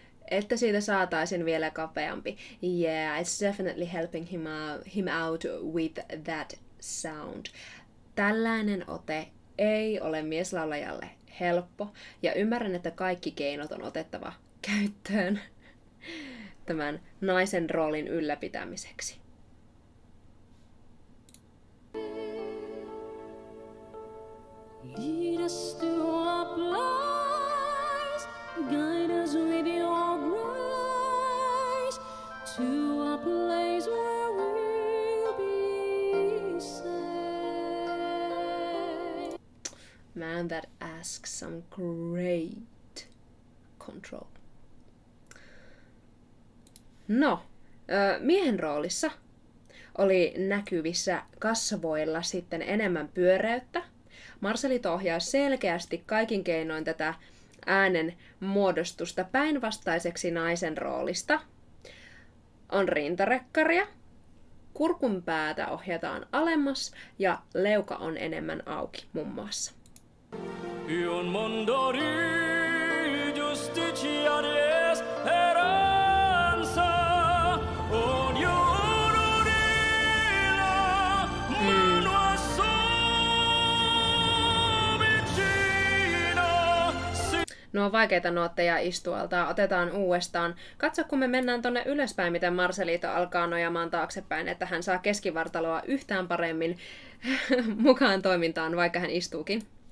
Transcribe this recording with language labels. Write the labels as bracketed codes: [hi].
[fi] Että siitä saataisiin vielä kapeampi. [en] Yeah, it's definitely helping him out with that sound. [fi] Tällainen ote ei ole mieslaulajalle helppo, ja ymmärrän, että kaikki keinot on otettava käyttöön tämän naisen roolin ylläpitämiseksi. [en] Lead us to a place, guide us with your grace, to a place where we'll be safe. Man, that asks some great control. [fi] No, miehen roolissa oli näkyvissä kasvoilla sitten enemmän pyöreyttä. Marcelito ohjaa selkeästi kaikin keinoin tätä äänen muodostusta päinvastaiseksi naisen roolista. On rintarekkaria, kurkun päätä ohjataan alemmas ja leuka on enemmän auki muun muassa. [it] Un mondo di giustizia di speranza, ognuno di la mano a vicino. [fi] No on vaikeita nuotteja istualta. Otetaan uudestaan. Katso, kun me mennään tonne ylöspäin, miten Marcelito alkaa nojamaan taaksepäin, että hän saa keskivartaloa yhtään paremmin mukaan toimintaan, vaikka hän istuukin.